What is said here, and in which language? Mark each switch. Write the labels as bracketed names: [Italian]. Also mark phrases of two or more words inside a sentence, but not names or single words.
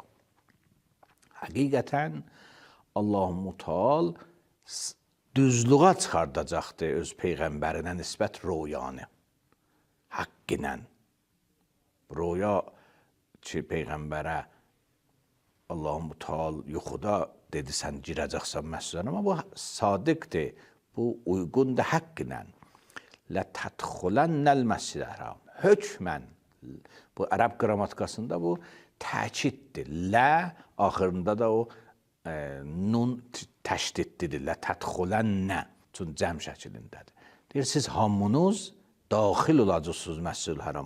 [Azerbaijani] Həqiqətən Allah-u Müteal düzlüğə çıxardacaqdır öz Peyğəmbərinə nisbət rüyanı. Haqq ilə. Rüya ki, Peyğəmbərə Allah-u Müteal yuxuda dedi, sən girəcəksən məscidə, amma bu sadiqdir, bu uyğundur haqq ilə. [Arabic] لَتَدْخُلَنَّ الْمَسْجِدَ الْحَرَامَ. [Azerbaijani] Hökmən, bu ərəb qrammatikasında bu təkiddir. Lə axırında da o nun təşdidlidir. لَتَدْخُلَنَّ. Çünki cəm şəklindədir. Deyir, siz hamınız daxil olacaqsınız Məscid-i Hərama.